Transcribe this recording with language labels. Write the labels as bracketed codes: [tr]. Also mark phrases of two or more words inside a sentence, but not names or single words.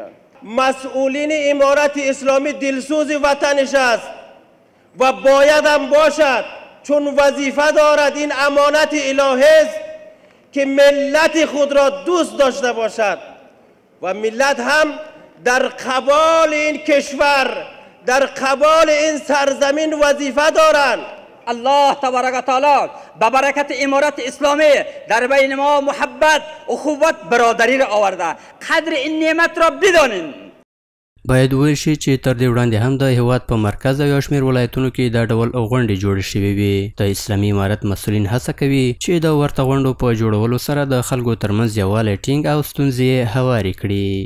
[fa] مسئولین امارت اسلامی دلسوز وطنش است و باید هم باشد، چون وظیفه دارد این امانت الهی است که ملت خود را دوست داشته باشد و ملت هم در قبال این کشور، در قبال این سرزمین وظیفه دارند. [ar] الله تبارک و تعالی [fa] به برکت امارت اسلامی در بین ما محبت، اخوت، برادری را آورده. قدر این نعمت را بدانید. [ps] باید وویل شي چې تر دې وړاندې هم د هیواد په مرکز او یو شمېر ولایتونو کې دا ډول غونډې جوړې شوې وي. د اسلامي امارت مسؤلین هڅه کوي چې د ورته غونډو په جوړولو سره د خلکو ترمنځ یووالی ټینګ او ستونزې هوارې کړي.